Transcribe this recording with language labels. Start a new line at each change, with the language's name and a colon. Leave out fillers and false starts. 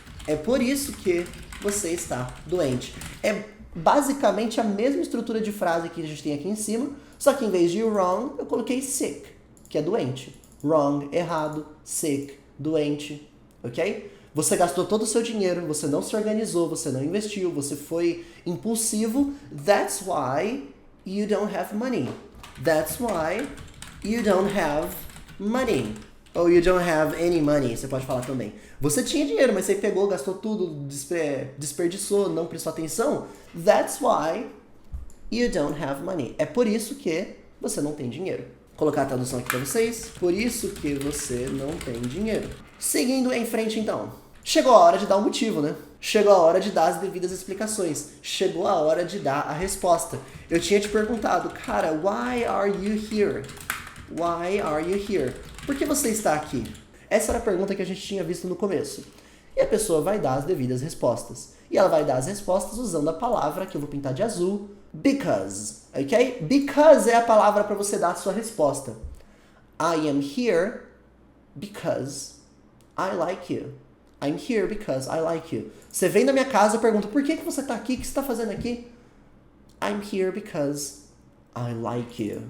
Portuguese: É por isso que você está doente. É basicamente a mesma estrutura de frase que a gente tem aqui em cima, só que em vez de wrong, eu coloquei sick, que é doente. Wrong, errado, sick, doente, ok? Você gastou todo o seu dinheiro, você não se organizou, você não investiu, você foi impulsivo.
English: That's why you don't have money. That's why you don't have money.
Portuguese: Ou
English: you don't have any money,
Portuguese: você pode falar também. Você tinha dinheiro, mas você pegou, gastou tudo, desperdiçou, não prestou atenção.
English: That's why you don't have money.
Portuguese: É por isso que você não tem dinheiro. Vou colocar a tradução aqui para vocês. Por isso que você não tem dinheiro. Seguindo em frente, então. Chegou a hora de dar um motivo, né? Chegou a hora de dar as devidas explicações. Chegou a hora de dar a resposta. Eu tinha te perguntado, cara,
English: why are you here? Why are you here?
Portuguese: Por que você está aqui? Essa era a pergunta que a gente tinha visto no começo. E a pessoa vai dar as devidas respostas. E ela vai dar as respostas usando a palavra que eu vou pintar de azul, because, ok? Because é a palavra para você dar a sua resposta.
English: I am here because I like you. I'm here because I like you.
Portuguese: Você vem na minha casa e pergunta, por que você está aqui? O que você está fazendo aqui?
English: I'm here because I like you.